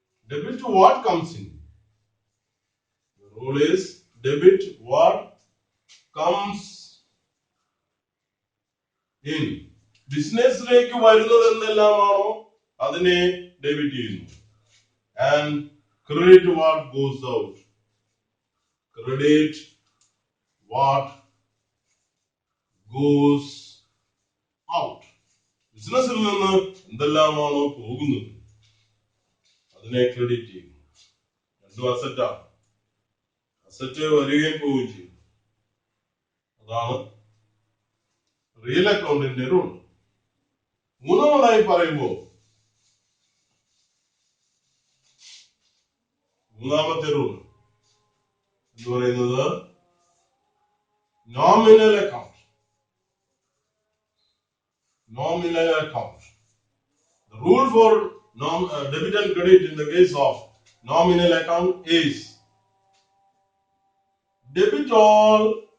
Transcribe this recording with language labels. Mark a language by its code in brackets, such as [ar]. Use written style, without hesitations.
[en] Debit what comes in. The rule is debit what comes in. [ml] ബിസിനസ്സിലേക്ക് വരുന്നത് എന്തെല്ലാമാണോ അതിനെ debit ചെയ്യുന്നു. [en] And credit what goes out. Credit what goes out. [ml] ബിസിനസ്സിൽ നിന്ന് എന്തെല്ലാമാണോ പോകുന്നത് അതിനെ ക്രെഡിറ്റ് ചെയ്യും. രണ്ടും അസറ്റാണ്. അസറ്റ് വരികയും പോവുകയും ചെയ്യും. അതാണ് റിയൽ അക്കൗണ്ടിന്റെ റൂൾ. മൂന്നാമതായി പറയുമ്പോൾ മൂന്നാമത്തെ റൂൾ എന്ന് പറയുന്നത് nominal account. [en] Nominal account. The rule for debit and credit in the case of nominal account is debit all